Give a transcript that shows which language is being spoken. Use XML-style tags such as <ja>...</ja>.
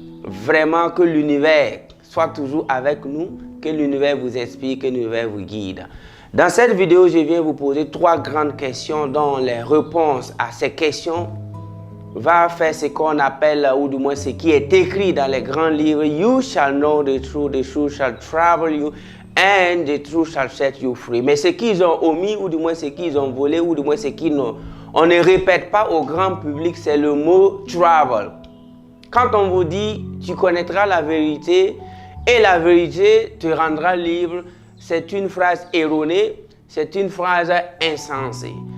<fr>Vraiment que l'univers soit toujours avec nous, que l'univers vous inspire, que l'univers vous guide. Dans cette vidéo, je viens vous poser 3 grandes questions dont les réponses à ces questions va faire ce qu'on appelle, ou du moins ce qui est écrit dans les grands livres.</fr> <en>You shall know the truth shall travel you, and the truth shall set you free.</en> <fr>Mais ce qu'ils ont omis, ou du moins ce qu'ils ont volé, ou du moins ce qu'on ne répète pas au grand public, c'est le mot travel. Quand on vous dit, tu connaîtras la vérité, et la vérité te rendra libre, c'est une phrase erronée, c'est une phrase insensée.</fr>